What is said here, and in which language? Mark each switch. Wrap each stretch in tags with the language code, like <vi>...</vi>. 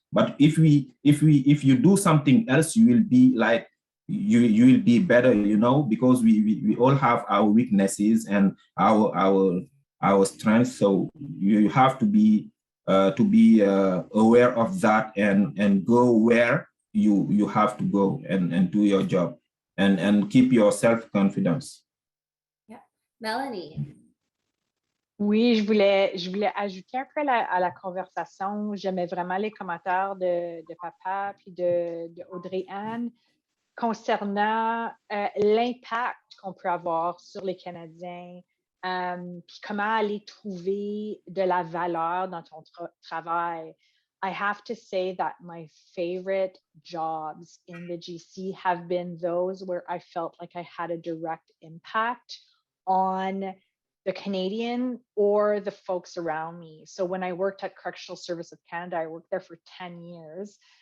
<en>But if you do something else, you will be like, you will be better, you know, because we all have our weaknesses and our strengths. So you have to be aware of that and go where you have to go and do your job and keep your self-confidence. Yeah. Melanie.</en> <fr>Oui, je voulais ajouter un peu à la conversation. J'aimais vraiment les commentaires de papa puis de Audrey-Anne concernant l'impact qu'on peut avoir sur les Canadiens, puis comment aller trouver de la valeur dans ton travail.</fr> <en>I have to say that my favorite jobs in the GC have been those where I felt like I had a direct impact on the Canadian or the folks around me. So when I worked at Correctional Service of Canada, I worked there for 10 years.</en>